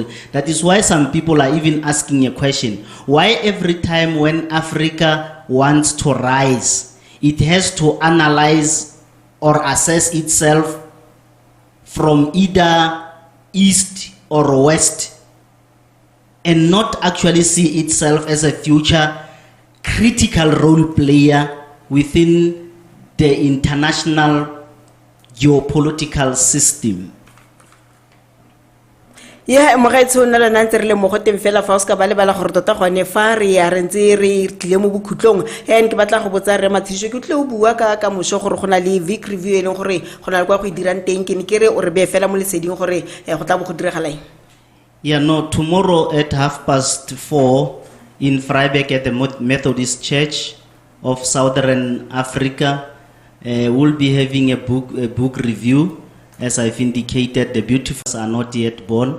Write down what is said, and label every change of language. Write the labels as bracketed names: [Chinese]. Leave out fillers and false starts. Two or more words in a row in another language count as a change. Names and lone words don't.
[English] That is why some people are even asking a question: why every time when Africa wants to rise, it has to analyze or assess itself from either east or west, and not actually see itself as a future critical role player within the international geopolitical system. Yeah, [Tswana] mogaetsho nna lona ntse re le mo go teng fela fa o ska ba lebala gore tota gone fa re ya re ntse re tlile mo bokhutlong. And ke batla go botsa re Matshediso, ke tle o bua ka moso gore go na le [English] week review [Tswana] e leng gore go na le kwa go dirang teng, ke ne ke re o re be fela mo leseding gore go tla bo go diragalang. [English] Yeah, no, tomorrow at 4:30 in Vryburg at the Methodist Church of Southern Africa, we'll be having a book review. As I've indicated, The Beautifuls Are Not Yet Born.